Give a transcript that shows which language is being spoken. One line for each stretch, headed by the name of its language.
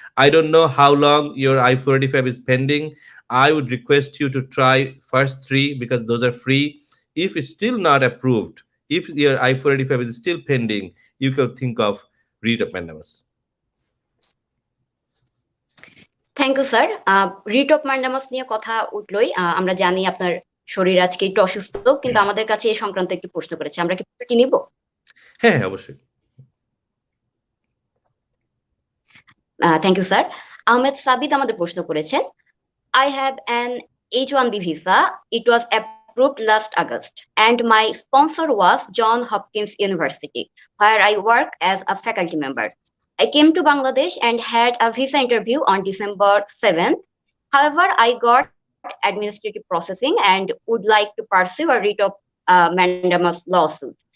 English: I don't know how long your I-485 is pending. I would request you to try first 3 because those are free. If it's still not approved, if your I-485 is still pending, you can think of writ of mandamus. Thank you sir.
Bangla: Writ of mandamus নিয়ে কথা উঠলোই, আমরা জানি আপনার শরীর আজকে একটু অসুস্থ, কিন্তু আমাদের কাছে এই সংক্রান্ত একটি প্রশ্ন করেছে, আমরা কি প্রশ্নটি নিব? হ্যাঁ, অবশ্যই।
English: Thank you sir.
Bangla: আহমেদ সাবিত আমাদের প্রশ্ন করেছেন,
English: I have an H-1B visa. It was approved last August, and my sponsor was John Hopkins University, where I work as a faculty member. I came to Bangladesh and had a visa interview on December 7th. However, I got administrative processing and would like to pursue a writ of mandamus lawsuit.